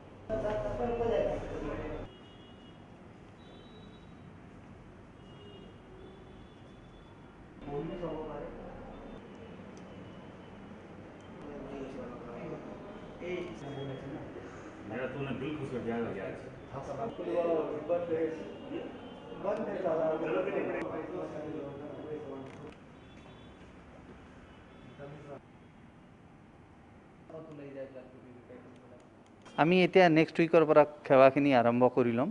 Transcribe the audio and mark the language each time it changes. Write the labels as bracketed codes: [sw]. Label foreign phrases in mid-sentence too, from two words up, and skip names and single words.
[hi] मेरा तो ना दिल खुश हो जाएगा यार। [as] আমি এতিয়া [en] next week [as] পৰা সেৱাখিনি আৰম্ভ কৰি ল'ম।